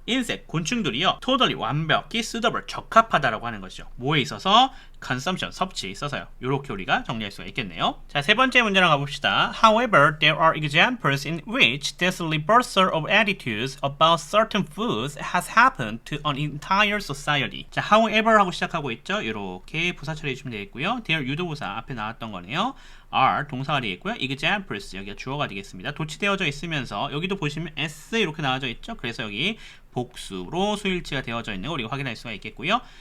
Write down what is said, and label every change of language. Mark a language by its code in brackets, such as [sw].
[ko] insect, 곤충들이요. totally, 완벽히 suitable, 적합하다라고 하는 것이죠. 뭐에 있어서? consumption, 섭취에 있어서요. 이렇게 우리가 정리할 수가 있겠네요. 자, 세 번째 문제로 가봅시다. [en] However, there are examples in which this reversal of attitudes about certain foods has happened to an entire society. [ko] 자, however 하고 시작하고 있죠. 이렇게 부사 처리해 주시면 되겠고요. there 유도부사 앞에 나왔던 거네요. are 동사가 되겠고요. examples 여기가 주어가 되겠습니다. 도치되어져 있으면서 여기도 보시면 s 이렇게 나와져 있죠. 그래서 여기 복수로 수일치가 되어져 있는 거 우리가 확인할 수가 있겠고요.